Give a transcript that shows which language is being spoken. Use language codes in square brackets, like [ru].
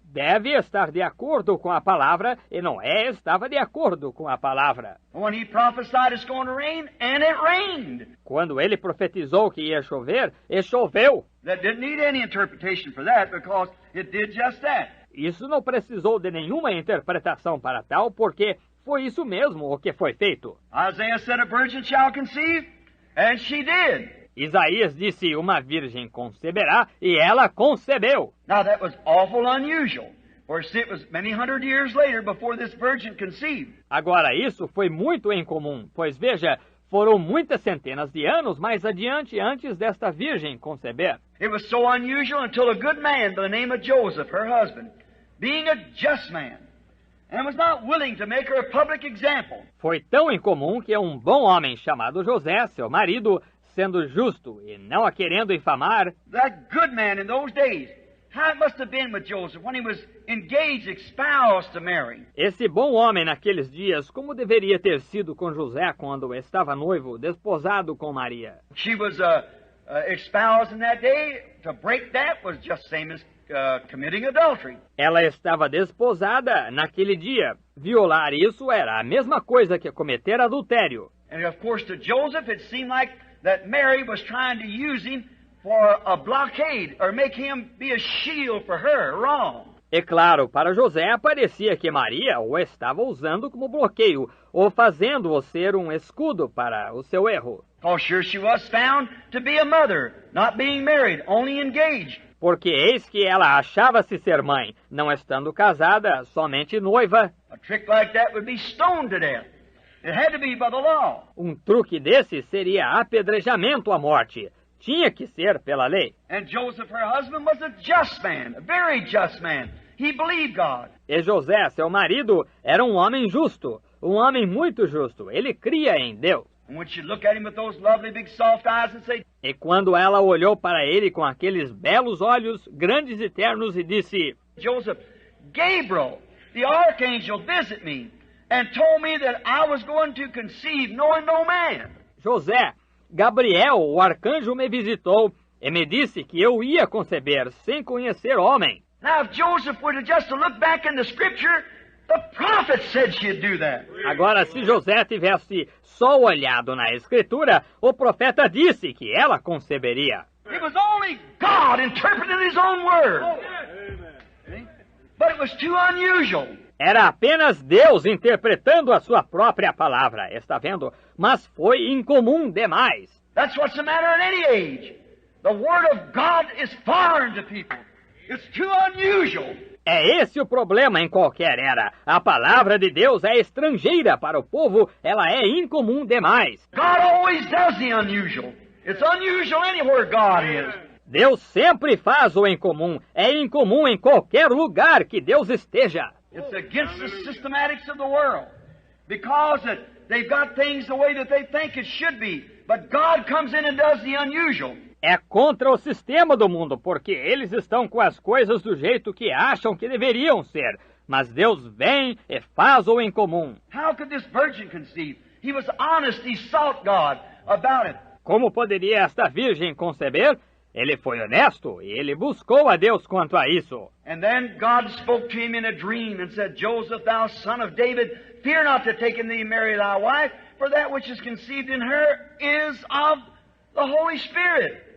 [pt] Deve estar de acordo com a palavra, e Noé estava de acordo com a palavra. [en] When he prophesied it's going to rain, and it rained. [pt] Quando ele profetizou que ia chover, e choveu. [en] That didn't need any interpretation for that, because it did just that. [pt] Isso não precisou de nenhuma interpretação para tal, porque foi isso mesmo o que foi feito. [en] Isaiah said, a virgin shall conceive, and she did. [pt] Isaías disse, uma virgem conceberá, e ela concebeu. [en] Now that was awful unusual, for it was many hundred years later before this virgin conceived. [pt] Agora, isso foi muito incomum, pois veja, foram muitas centenas de anos mais adiante antes desta virgem conceber. [en] It was so unusual until a good man by the name of Joseph, her husband, being a just man, and was not willing to make her a public example. [pt] Foi tão incomum que um bom homem chamado José, seu marido, sendo justo e não a querendo infamar, [en] that good man in those days, how it must have been with Joseph when he was engaged, espoused to Mary. [pt] Esse bom homem naqueles dias, como deveria ter sido com José quando estava noivo, desposado com Maria? [en] She was espoused in that day. To break that was just same as committing adultery. [pt] Ela estava desposada naquele dia. Violar isso era a mesma coisa que cometer adultério. [en] And of course to Joseph it seemed like that Mary was trying to use him for a blockade or make him be a shield for her wrong. [pt] E claro, para José parecia que Maria o estava usando como bloqueio ou fazendo-o ser um escudo para o seu erro. [en] Oh, sure she was found to be a mother, not being married, only engaged. [pt] Porque eis que ela achava-se ser mãe, não estando casada, somente noiva. [en] A trick like that would be stoned to death. It had to be by the law. [pt] Um truque desse seria apedrejamento à morte. Tinha que ser pela lei. [en] And Joseph, her husband, was a just man, a very just man. He believed God. [pt] E José, seu marido, era um homem justo, um homem muito justo. Ele cria em Deus. [en] And when she looked at him with those lovely big soft eyes and said, [pt] E quando ela olhou para ele com aqueles belos olhos grandes e ternos e disse: [en] Joseph, Gabriel, the archangel, visit me and told me that I was going to conceive knowing no man. [pt] José, Gabriel, o arcanjo, me visitou e me disse que eu ia conceber sem conhecer homem. [en] Now, if Joseph were to just to look back in the Scripture, the prophet said she'd do that. [pt] Agora, se José tivesse só olhado na Escritura, o profeta disse que ela conceberia. [en] It was only God interpreting His own word. But it was too unusual. [pt] Era apenas Deus interpretando a sua própria palavra, está vendo? Mas foi incomum demais. [en] That's what's the matter at any age. The Word of God is foreign to people. It's too unusual. [pt] É esse o problema em qualquer era. A palavra de Deus é estrangeira para o povo, ela é incomum demais. [en] God always does the unusual. It's unusual anywhere God is. [pt] Deus sempre faz o incomum. É incomum em qualquer lugar que Deus esteja. [en] It's against the systematics of the world. Because they've got things the way that they think it should be. But God comes in and does the unusual. [pt] É contra o sistema do mundo, porque eles estão com as coisas do jeito que acham que deveriam ser. Mas Deus vem e faz o incomum. [en] How could this virgin conceive? He was honest, he sought God about it. [pt] Como poderia esta virgem conceber? Ele foi honesto e ele buscou a Deus quanto a isso. [en] And then God spoke to him in a dream and said, Joseph, thou son of David, fear not to take in thee Mary thy wife, for that which is conceived in her is of the Holy Spirit.